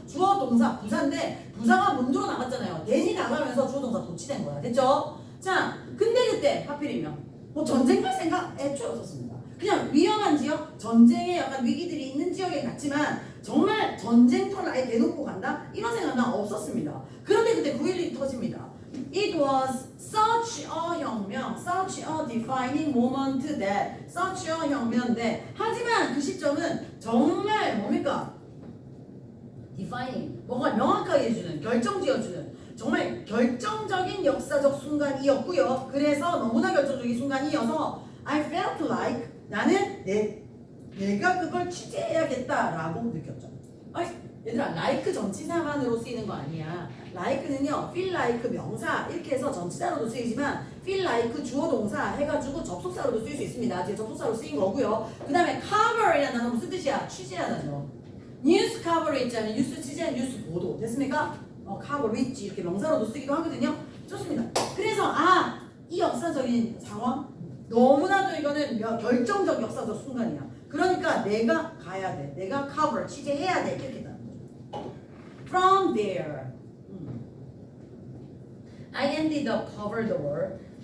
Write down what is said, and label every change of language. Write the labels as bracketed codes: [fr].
[ko] 주어동사 부사인데 부사가 문두로 나갔잖아요. then이 나가면서 주어동사 도치된 거야. 됐죠? 자, 근데 그때 하필이면 뭐 전쟁 갈 생각 애초에 없었습니다. 그냥 위험한 지역, 전쟁에 약간 위기들이 있는 지역에 갔지만 정말 전쟁터를 아예 대놓고 간다? 이런 생각은 없었습니다. 그런데 그때 9.11이 터집니다. [en] It was such a 혁명, such a defining moment that, such a [ko] 혁명인데 하지만 그 시점은 정말 뭡니까? defining, 뭔가 명확하게 해주는, 결정지어주는 정말 결정적인 역사적 순간이었고요. 그래서 너무나 결정적인 순간이어서 [en] I felt like [ko] 나는 내가 그걸 취재해야겠다라고 느꼈죠. 아이, 얘들아, like 전치사만으로 쓰이는 거 아니야. like는요, feel like 명사 이렇게 해서 전치사로도 쓰이지만 feel like 주어 동사 해가지고 접속사로도 쓰일 수 있습니다. 지금 접속사로 쓰인 거고요. 그 다음에 cover이라는 단어 무슨 뜻이야? 취재하다죠. 뉴스 cover 있잖아요. 뉴스 취재, 뉴스 보도. 됐습니까? coverage 이렇게 명사로도 쓰기도 하거든요. 좋습니다. 그래서 이 역사적인 상황 너무나도 이거는 결정적 역사적 순간이야. 그러니까 내가 가야 돼. 내가 cover 취재해야 돼. 이렇게 되는 거죠. [en] From there, I ended up cover the world.